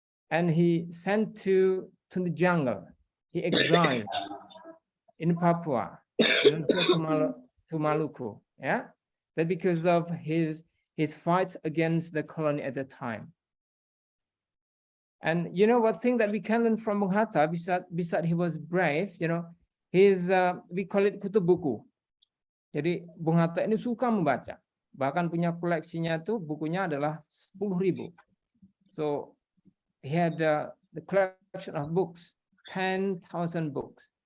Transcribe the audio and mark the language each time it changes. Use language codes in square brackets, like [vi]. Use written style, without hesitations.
[en] And he sent to the jungle. He exiled in Papua and also to Maluku. Yeah, that because of his fights against the colony at the time. And you know what thing that we can learn from Bung Hatta, besides he was brave, you know, we call it [id] kutub buku. Jadi Bung Hatta ini suka membaca. Bahkan punya koleksinya tuh bukunya adalah 10.000. [en] So he had the collection of books, 10,000 books.